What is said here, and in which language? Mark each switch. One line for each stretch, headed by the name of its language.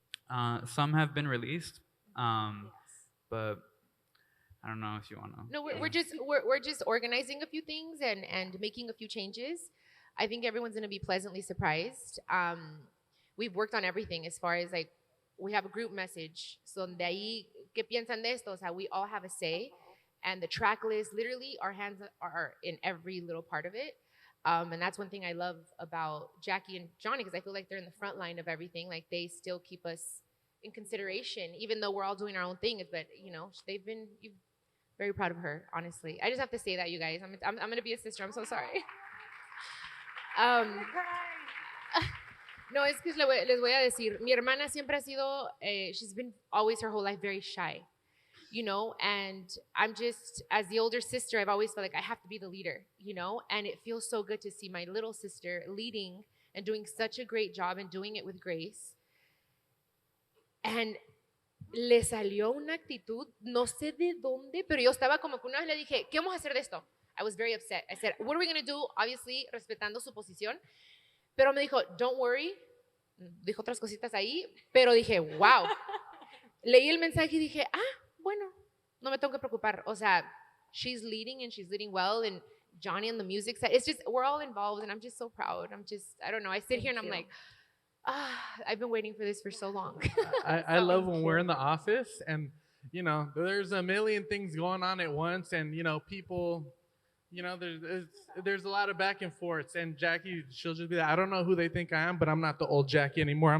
English: Some have been released, but I don't know if you want to. No, we're just organizing a few things and making a few changes. I think everyone's going to be pleasantly surprised. We've worked on everything as far as like, we have a group message.
Spanish: So de ahí, ¿qué piensan de esto? O sea, we all have a say.
English: And the track list, literally, our hands are in every little part of it. And that's one thing I love about Jacqie and Johnny, because I feel like they're in the front line of everything. Like, they still keep us in consideration, even though we're all doing our own thing. But, you know, they've been very proud of her, honestly. I just have to say that, you guys. I'm going to be a sister. I'm so sorry. No, es que les voy a decir, mi hermana siempre ha sido, she's been always her whole life very shy, you know, and I'm just, as the older sister, I've always felt like I have to be the leader, you know, and it feels so good to see my little sister leading and doing such a great job and doing it with grace.
Spanish: And le salió una actitud, no sé de dónde, pero yo estaba como que una vez le dije, ¿qué vamos a hacer de esto?
English: I was very upset. I said, what are we going to do?
Spanish: Obviously, respetando su posición. Pero me dijo, don't worry. Dijo otras cositas ahí, pero dije, wow. Leí el mensaje y dije, bueno, no me tengo que preocupar.
English: O sea, she's leading and she's leading well, and Johnny on the music side. It's just, we're all involved, and I'm just so proud. I don't know. I sit here and I'm like, I've been waiting for this for so long. I love when we're in the office and, you know, there's a million things going on at once, and, you know, people, you know, there's a lot of back and forths, and Jacqie, she'll just be like, I don't know who they think I am, but I'm not the old Jacqie anymore.